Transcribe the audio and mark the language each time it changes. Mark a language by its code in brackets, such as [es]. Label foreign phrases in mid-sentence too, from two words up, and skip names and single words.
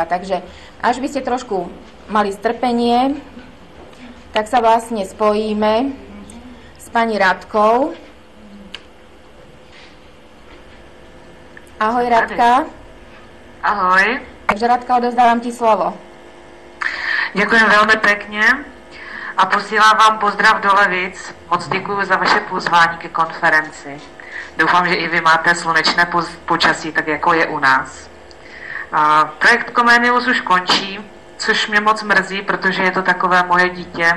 [sk] Takže až by ste trošku mali strpenie, tak sa vlastne spojíme s pani Radkou. Ahoj, Radka. Ahoj. Takže Radka, odovzdávam ti slovo. Ďakujem veľmi pekne a posílám vám pozdrav do Levic. [cs] Moc děkuji za vaše pozvání ke konferenci. Doufám, že i vy máte slunečné počasí, tak jako je u nás. Projekt Comenius už končí, což mě moc mrzí, protože je to takové moje dítě.